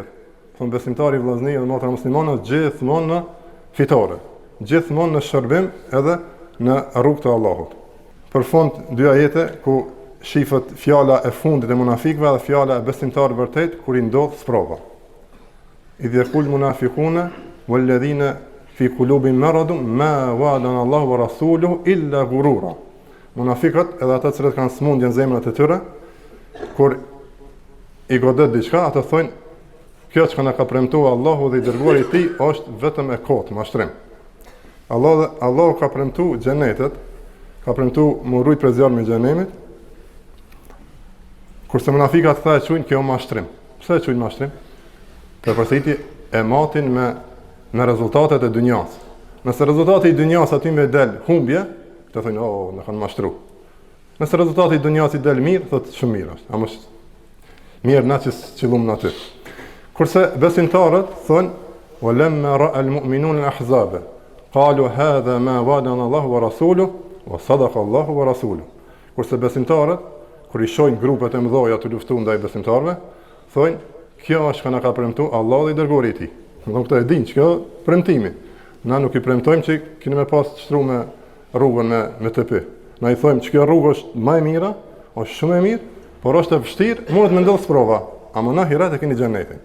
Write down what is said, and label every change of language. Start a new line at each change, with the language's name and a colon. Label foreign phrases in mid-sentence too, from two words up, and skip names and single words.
Albanian: Thon besimtari vëllazëni dhe motra muslimane gjithmonë në fitore, gjithmonë në shërbim edhe në rrugt të Allahut. Për fund dy ajete ku shifët fjala e fundit e munafikëve dhe fjala e besimtarit vërtet kur i ndodh sprova.
Arabic: إذ يقول المنافقون والذين في قلوبهم مرض ما وعدنا الله ورسوله إلا غرورا.
Albanian: Munafiqët edhe ata që kanë smundje në zemrat e tyre, kur i godet diçka, ata thonë kjo që na ka premtuar Allahu dhe i dërguari i tij është vetëm e kotë, mashtrim. Allahu ka premtuar xhenetet, ka premtuar më rujt për zjarrin e xhenemit. Kurse munafiqat thonë çujin kjo mashtrim. Pse e çujin mashtrim? Për përsëritje e matin me rezultatet e dynjas. Nëse rezultati i dynjas aty më del humbje, të thonë na kanë mashtruar. Nëse rezultati i dynjas i del mirë, thotë shumë mirë është. Ama mirë na që qëllum në aty. Kurse besimtarët thonë
Arabic: ولما رأى المؤمنون الأحزاب قالوا هذا ما وعدنا الله ورسوله وصدق الله ورسوله.
Albanian: Kurse besimtarët kur i shohin grupet e mëdha të luftojnë ndaj besimtarëve, thonë kjo është që na ka premtuar Allahu dhe i dërguari i tij. Do këto e dinë që kjo premtimi. Na nuk i premtojmë që keni më pas të shtruar me rrugën me TP. Na i thojmë që kjo rrugë është më e mira, është shumë e mirë, por është e vështirë, mund të më ndodhë sprova, ama në ahiret e keni xhenetin.